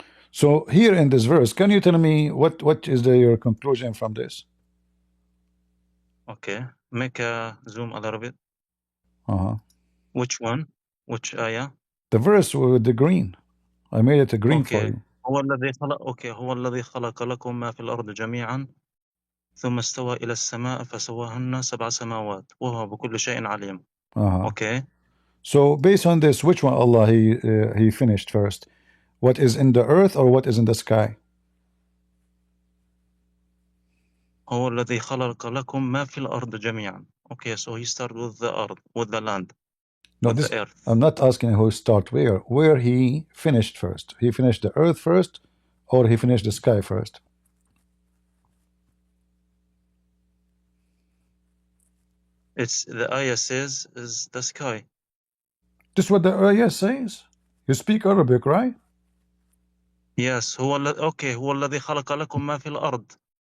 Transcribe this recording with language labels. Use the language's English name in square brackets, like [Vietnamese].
[English] So here in this verse, can you tell me what is your conclusion from this? Okay, make a zoom a little bit. Which one? Which ayah? The verse with the green. I made it a green for you. [Arabic] هو الذي خلق هو الذي خلق لكم ما في الأرض جميعا ثم استوى إلى السماء فسواهن 7 سماوات وهو بكل شيء عليم. [English] Okay. So based on this, which one Allah he finished first? What is in the earth or what is in the sky? [Arabic] هو الذي خلق لكم ما في الأرض جميعا. [English] Okay, so he started with the earth, with the land. No, the earth. I'm not asking who start where he finished first. He finished the earth first or he finished the sky first? It's the ayah says is the sky. This is what the ayah says. You speak Arabic, right? Yes. [Arabic] هو الذي خلق لكم ما في الأرض.